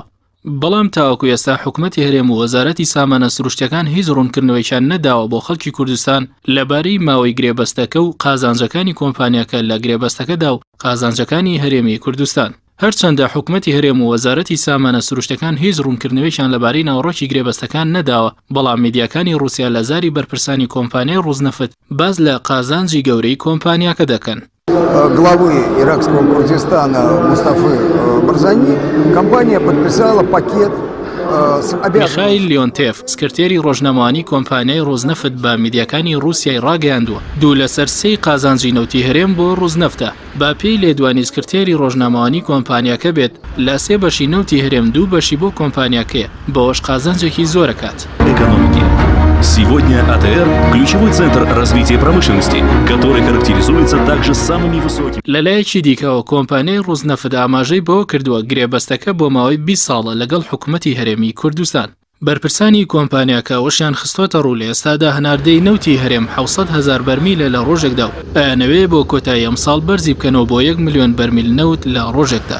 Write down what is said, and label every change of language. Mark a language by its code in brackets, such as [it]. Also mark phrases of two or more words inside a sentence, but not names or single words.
[ckb] بەڵام تاوەکو ئێستا حکوومەتی هەرێم و وەزارەتی سامانە سروشتەکان هیچ ڕوونکردنەوەیشان نەداوە بۆ خەڵکی کوردستان لەبارەی ماوەی گرێبەستەکە و قازانجەکانی کۆمپانیاکە لە گرێبەستەکەدا و قازانجەکانی هەرێمی کوردستان. هەرچەندە حکوومەتی هەرێم و وەزارەتی سامانە سروشتەکان هیچ ڕوونکردنەوەیشان لەبارەی ناوەڕۆکی گرێبەستەکان نەداوە بەڵام میدیاکانی رووسیا لە زاری بەرپرسانی کۆمپانیای ڕووزنەفت باز لە قازانجی گەورەی کۆمپانیاکە دەکەن. [ru] Главы иракского Курдистана Мустафы Барзани компания подписала пакет с обязанностями. [ckb] میخائیل لیۆنتێف سکرتێری ڕۆژنەمانی کۆمپانیای ڕووزنەفت بە میدیاکانی رووسیای ڕاگەیاندووە دوو لە سەرسەی قازانجی نەوتی هەرێم بۆ ڕووزنەفتە با پێی لێدوانی سکرتێری ڕۆژنەمانی کۆمپانیاکە بێت لە سێ بەشی نەوتی هەرێم دوو بەشی بۆ کۆمپانیاکەیە بەوەش قازانجێکی زۆرەکات. [ru] Сегодня АТР – ключевой центр развития промышленности, который характеризуется также самыми высокими. [ckb] لەلایەکی دیکەوە کۆمپانیای ڕووزنەفت ئاماژەی بۆ کردووە گرێبەستەکە بۆ ماوەی 20 ساڵە لەگەڵ حکوومەتی هەرێمی کوردستان. بەرپرسانی کۆمپانیاکە وەشیان خستۆتە ڕوو لە ئێستادا هەناردەی نەوتی هەرێم 700,000 بەرمیلە لە ڕۆژێکدا و ئەیانەوێ بۆ کۆتایی ئەم ساڵ بەرزی بکەنەوە بۆ 1 ملیۆن بەرمیل نەوت لە ڕۆژێکدا.